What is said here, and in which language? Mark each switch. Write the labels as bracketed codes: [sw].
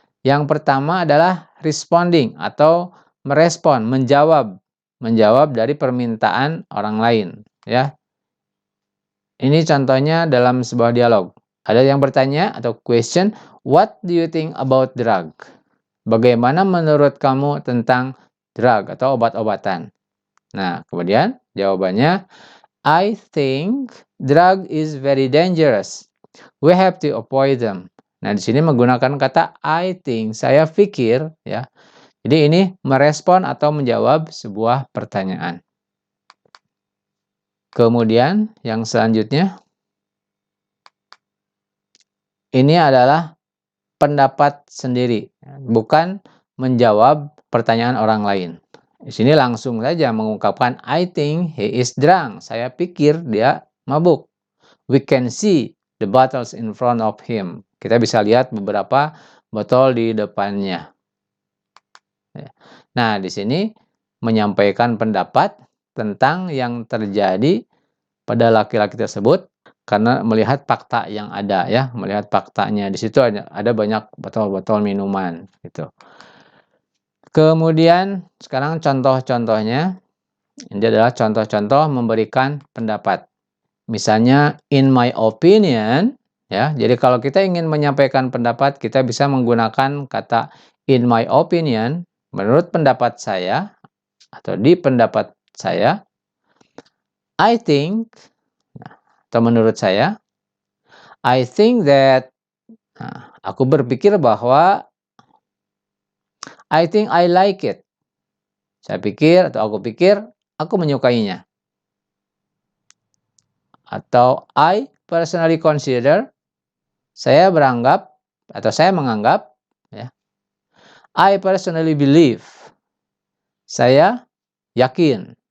[id] Yang pertama adalah responding atau merespon, menjawab dari permintaan orang lain, ya. Ini contohnya dalam sebuah dialog. Ada yang bertanya atau question, [en] what do you think about drug? [id] Bagaimana menurut kamu tentang drug atau obat-obatan? Nah, kemudian jawabannya, [en] I think drug is very dangerous. We have to avoid them. [id] Nah, di sini menggunakan kata [en] I think, [id] saya pikir, ya. Jadi ini merespon atau menjawab sebuah pertanyaan. Kemudian yang selanjutnya, ini adalah pendapat sendiri, bukan menjawab pertanyaan orang lain. Di sini langsung saja mengungkapkan, [en] I think he is drunk. [id] Saya pikir dia mabuk. [en] We can see the bottles in front of him. [id] Kita bisa lihat beberapa botol di depannya. Nah, di sini menyampaikan pendapat tentang yang terjadi pada laki-laki tersebut karena melihat fakta yang ada, ya, melihat faktanya. Di situ ada banyak botol-botol minuman gitu. Kemudian sekarang contoh-contohnya. Ini adalah contoh-contoh memberikan pendapat. Misalnya [en] in my opinion, [id] ya. Jadi kalau kita ingin menyampaikan pendapat, kita bisa menggunakan kata in my opinion, menurut pendapat saya atau di pendapat saya. [en] I think, [id] atau menurut saya, [en] I think that, [id] aku berpikir bahwa, [en] I think I like it. [id] Saya pikir atau aku pikir aku menyukainya. Atau [en] I personally consider, [id] saya beranggap atau saya menganggap, ya. [en] I personally believe, [id] saya yakin.